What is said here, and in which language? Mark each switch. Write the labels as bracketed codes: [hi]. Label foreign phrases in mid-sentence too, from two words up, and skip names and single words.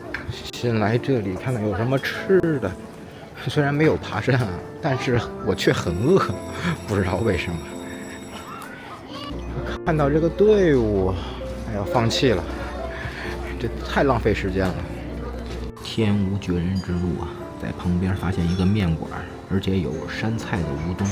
[zh] 先来這裡看看有什麼吃的。雖然沒有爬山啊，但是我卻很餓，不知道為什麼。看到這個隊伍，哎呀，放棄了，這太浪費時間了。天無絕人之路啊，在旁邊發現一個麵館，而且有山菜的烏冬。